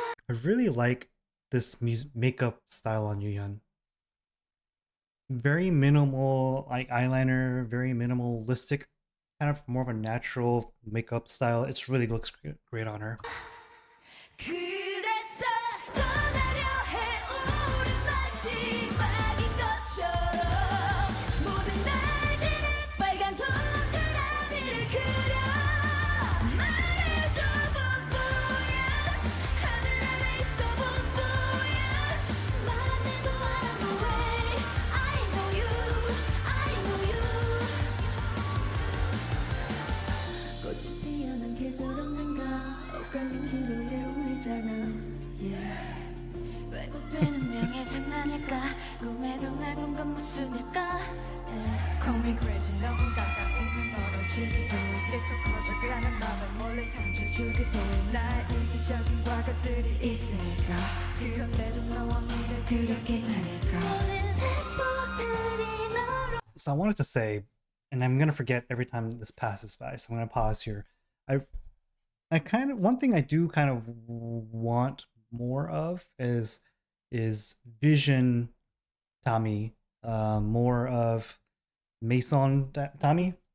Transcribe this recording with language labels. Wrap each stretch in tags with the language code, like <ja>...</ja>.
<en>I really like this makeup style on Yuhyun. Very minimal, like eyeliner, very minimalistic, kind of more of a natural makeup style. It's really looks great on her.</en> <ko>그래서 떠나려 해 우리 마지막인 것처럼 모든 날들의 빨간 동그라미를 그려 말해줘 BonVoyage 하늘 아래 있어 BonVoyage 말 안 해도</ko> <en>I know way I know you</en> <ko>I know you 꽃이 피어난 계절 언젠가 엇갈린 기로에 우리잖아 yeah. 왜곡되는 명예 장난일까 꿈에도 날 본 건 무슨일까 yeah.</ko> <en>Call me crazy</en> <ko>너무 가까우면 멀어지기도 해 계속 커져가는 맘에 몰래 상처 주기도 해 나의 이기적인 과거들이 있으니까 그런데도 너와 미래 그렸긴 하니까 모든 세포들이 너로</ko> <en>So I wanted to say, and I'm gonna forget every time this passes by, so I'm gonna pause here. I kind of, one thing I do kind of want more of is Vision Tommy, more of Mason Tommy.</en>